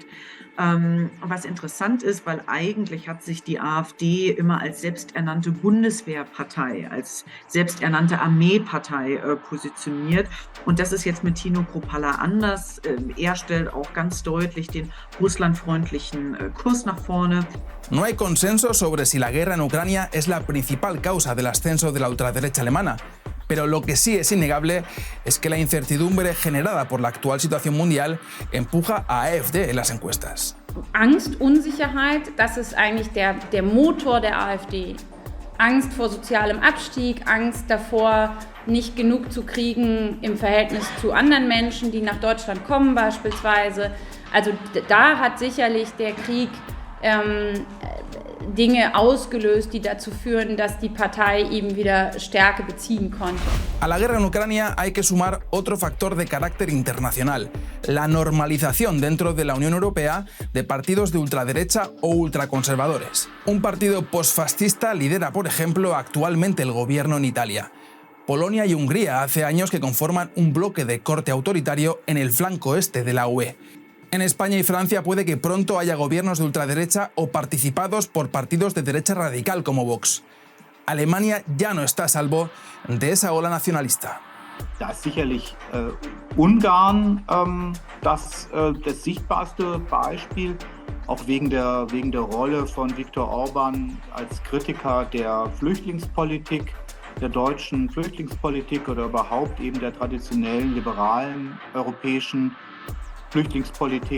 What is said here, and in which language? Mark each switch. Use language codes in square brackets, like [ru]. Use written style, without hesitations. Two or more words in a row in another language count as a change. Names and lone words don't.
[de] Was interessant ist, weil eigentlich hat sich die AfD immer als selbsternannte Bundeswehrpartei, als selbsternannte Armeepartei positioniert. Und das ist jetzt mit Tino Kruppalla anders. Er stellt auch ganz deutlich den russlandfreundlichen Kurs nach vorne. [es] No hay consenso sobre si la guerra en Ucrania es la principal causa del ascenso de la ultraderecha alemana. Pero lo que sí es innegable es que la incertidumbre generada por la actual situación mundial empuja a AfD en las encuestas. [de] Angst, Unsicherheit, das ist eigentlich der Motor der AfD. Angst vor sozialem Abstieg, Angst davor, nicht genug zu kriegen im Verhältnis zu anderen Menschen, die nach Deutschland kommen beispielsweise. Also da hat sicherlich der Krieg Dinge ausgelöst, die dazu führen, dass die Partei eben wieder Stärke beziehen konnte. [es] A la guerra en Ucrania hay que sumar otro factor de carácter internacional, la normalización dentro de la Unión Europea de partidos de ultraderecha o ultraconservadores. Un partido posfascista lidera, por ejemplo, actualmente el gobierno en Italia. Polonia y Hungría hace años que conforman un bloque de corte autoritario en el flanco este de la UE. En España y Francia puede que pronto haya gobiernos de ultraderecha o participados por partidos de derecha radical como Vox. Alemania ya no está a salvo de esa ola nacionalista. [de] Da ist sicherlich Ungarn das sichtbarste Beispiel, auch wegen der Rolle von Viktor Orban als Kritiker der Flüchtlingspolitik, der deutschen Flüchtlingspolitik oder überhaupt eben der traditionellen liberalen europäischen Flüchtlingspolitik.